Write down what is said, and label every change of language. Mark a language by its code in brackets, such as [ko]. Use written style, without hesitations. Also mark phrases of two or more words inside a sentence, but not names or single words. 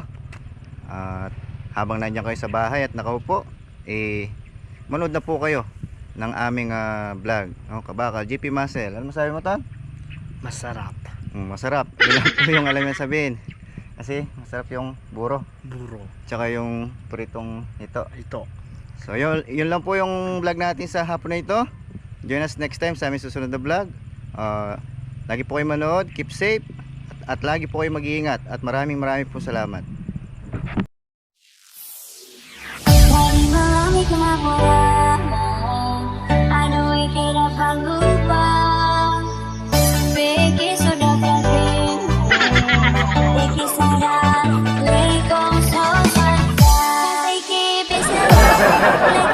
[tl] At habang nandiyan kayo sa bahay at nakaupo, manood na po kayo ng aming vlog, no, Kabakal GP Muscle. Ano masabi mo, Ton? Masarap. Masarap. Yun lang po yung alam niya sabihin. Kasi masarap yung buro, tsaka yung pritong ito. So yun lang po yung vlog natin sa hapon na ito. [en] Join us next time [tl] sa aming susunod na vlog. Lagi po kayo manood, [en] keep safe, [tl] at lagi po kayo mag-iingat, at maraming po salamat. Marami ka na ano ikira pag-upa Beki sudah terping Beki sarang Lekong sopan Beki bisa